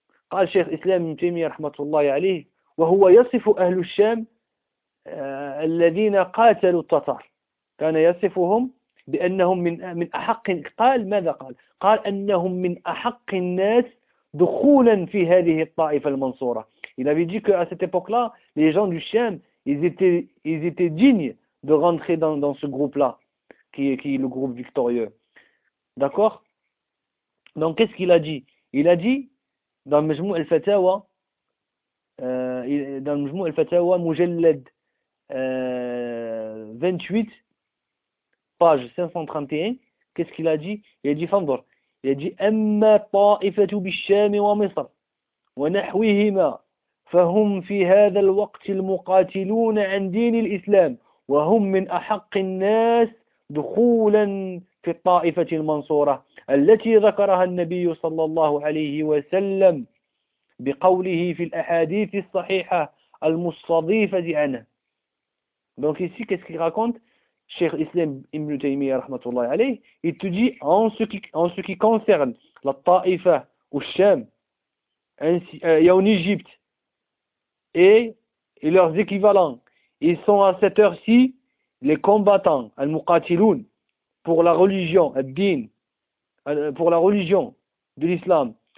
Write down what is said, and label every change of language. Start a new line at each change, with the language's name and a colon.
Arabic: قال Cheikh Islam Ibn Taymiyyah rahmatullahi alayhi, وهو يصف أهل الشام الذين قاتلوا التتار. كان يصفهم بأنهم من أحق... قال ماذا قال؟ قال أنهم من أحق الناس دخولا في هذه الطائفة المنصورة.
French: Il avait dit qu'à cette époque-là, les gens du Chiem, ils étaient dignes de rentrer dans ce groupe-là, qui est le groupe victorieux. D'accord? Donc, qu'est-ce qu'il a dit? Il a dit, dans le Majmou' al-Fatawa, dans le Majmou' al-Fatawa, Mujallad 28, page 531, qu'est-ce qu'il a dit? Il a dit, Fandor, il a dit,
Arabic: Amma ta'ifatu bi-Sham wa Misr, wa nahwihima. فهم في هذا الوقت المقاتلون عن دين الإسلام وهم من أحق الناس دخولا في الطائفة المنصورة التي ذكرها النبي صلى الله عليه وسلم بقوله في الأحاديث الصحيحة المستضيفة عنه.
French: Donc ici, qu'est-ce qu'il raconte? Cheikh Islam Ibn Taymiyyah, rahmatullahi alayhi, il te dit, en ce qui concerne la Ta'ifa au Sham, et en Égypte, et leurs équivalents, ils sont à cette heure-ci les combattants, al-muqatiloun, pour la religion, ad-din, pour la religion de l'islam.